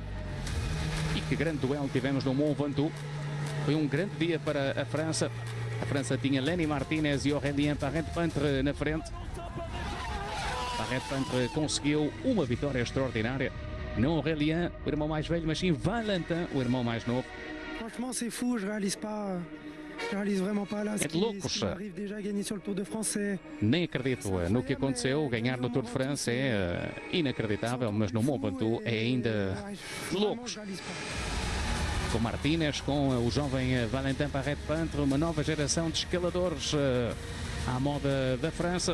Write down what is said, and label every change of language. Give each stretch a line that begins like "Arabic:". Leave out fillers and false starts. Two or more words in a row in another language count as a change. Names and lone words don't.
Portuguese: E que grande duelo tivemos no Mont Ventoux. Foi um grande dia para a França. A França tinha Lenny Martinez e Aurélien Parent-Pantre na frente. Parent-Pantre conseguiu uma vitória extraordinária. Não Aurélien, o irmão mais velho, mas sim Valentin, o irmão mais novo.
French: Franchement, c'est fou, je réalise vraiment pas là
Portuguese: É de loucos.
French: ce qui m'arrive déjà à gagner sur le Tour de France.
Portuguese: Nem acredito no que aconteceu. Ganhar no Tour de France é inacreditável, mas no Mont Ventoux é ainda de loucos. Com Martínez, com o jovem Valentin Parent-Pantre, uma nova geração de escaladores à moda da França.